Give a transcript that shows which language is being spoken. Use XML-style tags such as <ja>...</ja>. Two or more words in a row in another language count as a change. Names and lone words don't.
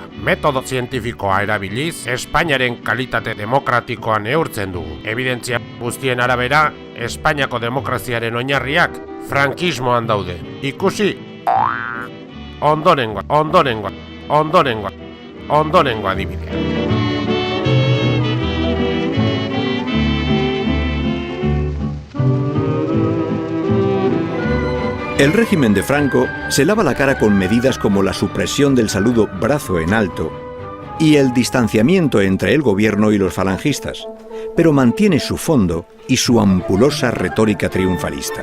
<eu>Metodo zientifikoa erabiliz, Espainiaren kalitate demokratikoa neurtzen dugu. Evidentzia guztien arabera, Espainiako demokraziaren oinarriak frankismoan daude. Ikusi ondorengo adibidea.</eu> <es>El régimen de Franco se lava la cara con medidas como la supresión del saludo brazo en alto y el distanciamiento entre el gobierno y los falangistas, pero mantiene su fondo y su ampulosa retórica triunfalista.</es>